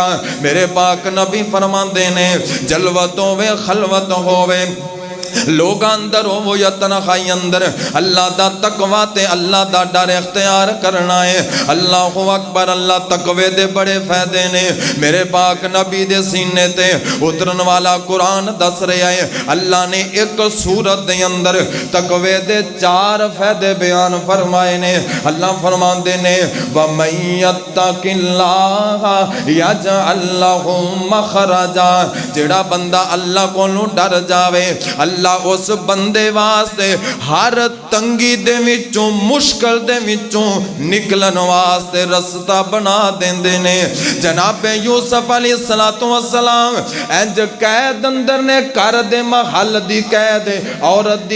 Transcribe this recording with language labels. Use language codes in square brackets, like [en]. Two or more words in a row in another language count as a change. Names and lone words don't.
[pa] میرے پاک نبی فرماندے نے جلوت ہووے خلوت ہووے لوک اندر ہو یا تنہائی اندر اللہ دا تقویٰ تے اللہ دا ڈر اختیار کرنا ہے. [ar] الله أكبر [pa] اللہ تقوے دے بڑے فائدے نے. میرے پاک نبی دے سینے تے اترن والا قرآن دس رہا ہے اللہ نے اک سورت دے اندر تقوے دے 4 فائدے بیان فرمائے نے. اللہ فرماتے نے [ar] ومن يتق الله يجعل له مخرجا [pa] جیہڑا بندہ اللہ کولوں ڈر جاوے اللہ اس بندے واسطے ہر تنگی دے وچوں مشکل دے وچوں نکلن واسطے رستہ بنا دیندے نے. جنابِ یوسف [ar] عليه الصلاة والسلام [pa] انج قید اندر نے کر دے محل دی قید عورت دی